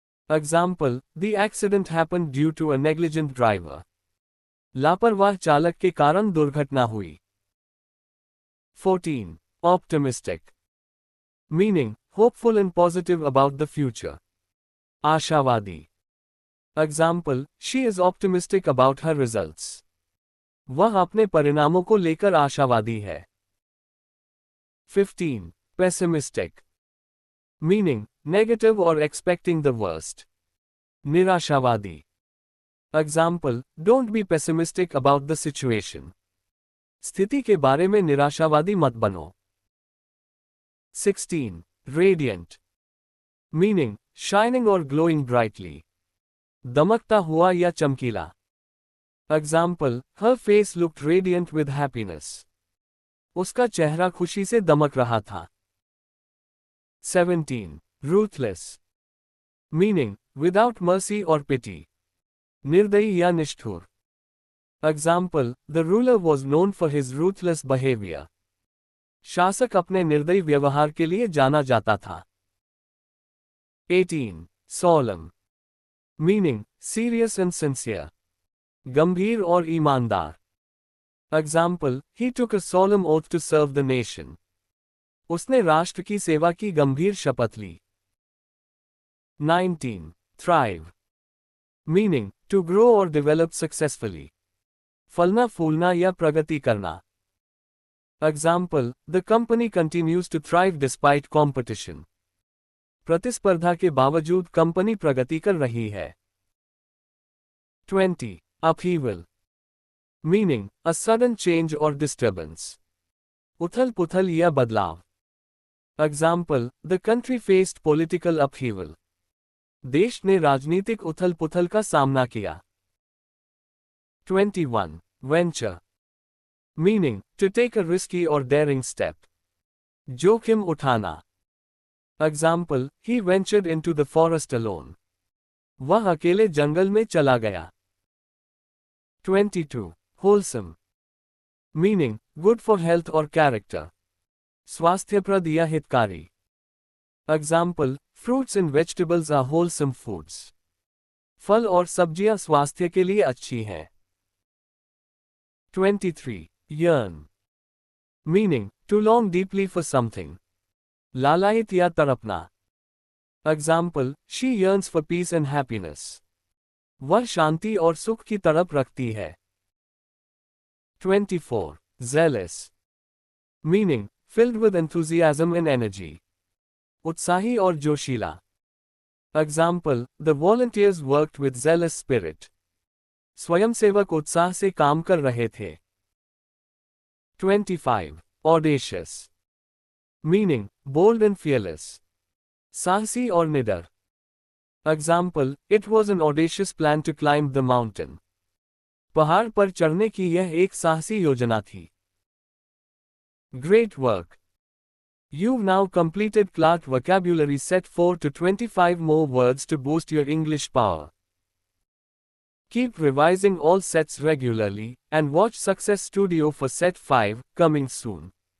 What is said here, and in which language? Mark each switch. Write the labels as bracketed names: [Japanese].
[English] Example, the accident happened due to a negligent driver. [Hindi] लापरवाह चालक के कारण दुर्घटना हुई. [English] 14. Optimistic. Meaning, hopeful and positive about the future. [Hindi] आशावादी. [English] Example, she is optimistic about her results. [Hindi] वह अपने परिणामों को लेकर आशावादी है. [English] 15. Pessimistic. Meaning, negative or expecting the worst. [Hindi] निराशावादी. [English] Example, don't be pessimistic about the situation. [Hindi] स्थिति के बारे में निराशावादी मत बनो. [English] 16. Radiant. Meaning, shining or glowing brightly. [Hindi] दमकता हुआ या चमकीला. [English] Example, her face looked radiant with happiness. [Hindi] उसका चेहरा खुशी से दमक रहा था. [English] 17. Ruthless. Meaning, without mercy or pity. [Hindi] निर्दयी या निष्ठुर. [English] Example, the ruler was known for his ruthless behavior. [Hindi] शासक अपने निर्दयी व्यवहार के लिए जाना जाता था। [English] 18. Solemn. Meaning, serious and sincere. [Hindi] गंभीर और ईमानदार. [English] Example, he took a solemn oath to serve the nation. [Hindi] उसने राष्ट्र की सेवा की गंभीर शपथ ली। [English] 19. Thrive. Meaning, to grow or develop successfully. [Hindi] फलना फूलना या प्रगति करना। [English] Example, the company continues to thrive despite competition. [Hindi] प्रतिस्पर्धा के बावजूद कंपनी प्रगति कर रही है। [English] 20. Upheaval. Meaning, a sudden change or disturbance. [Hindi] उथल पुथल या बदलाव। [English] Example, the country faced political upheaval. [Hindi] देश ने राजनीतिक उथल पुथल का सामना किया। [English] 21. Venture. Meaning, to take a risky or daring step. [Hindi] जोखिम उठाना। [English] Example, he ventured into the forest alone. [Hindi] वह अकेले जंगल में चला गया। [English] 22. Wholesome. Meaning, good for health or character. [Hindi] स्वास्थ्यप्रद या हितकारी। [English] Example, fruits and vegetables are wholesome foods. [Hindi] फल और सब्जियां स्वास्थ्य के लिए अच्छी हैं। [English] 23. Yearn. Meaning, to long deeply for something. [Hindi] लालायित या तड़पना। [English] Example, she yearns for peace and happiness. [Hindi] वह शांति और सुख की तड़प रखती है। [English] 24. Zealous. Meaning, filled with enthusiasm and energy. [Hindi] उत्साही और जोशीला। [English] Example, the volunteers worked with zealous spirit. [Hindi] स्वयंसेवक उत्साह से काम कर रहे थे। [English] 25. Audacious. Meaning, bold and fearless. [Hindi] साहसी और निडर। [English] Example, it was an audacious plan to climb the mountain. [Hindi] पहाड़ पर चढ़ने की यह एक साहसी योजना थी। [English] Great work. You've now completed Clark Vocabulary Set 4 to 25 more words to boost your English power. Keep revising all sets regularly, and watch Success Studio for Set 5, coming soon.